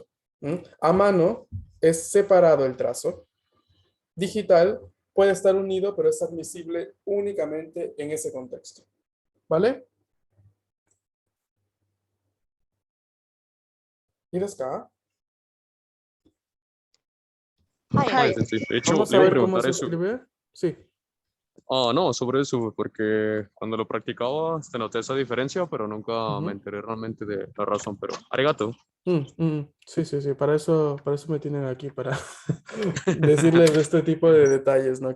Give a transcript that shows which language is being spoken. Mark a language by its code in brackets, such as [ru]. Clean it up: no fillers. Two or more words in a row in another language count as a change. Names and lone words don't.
[es] A mano es separado el trazo. Digital puede estar unido, pero es admisible únicamente en ese contexto. ¿Vale? ¿Y acá? [ja] はい。 [es] Ay, sensei. De hecho, Vamos le a iba a ver cómo preguntar se eso. escribe. Sí. Ah, no, sobre eso, porque cuando lo practicaba, noté esa diferencia, pero nunca me Ujú. enteré realmente de la razón. Pero, arigato. Sí, sí, sí. Para eso me tienen aquí, para decirles de este tipo de detalles, ¿no?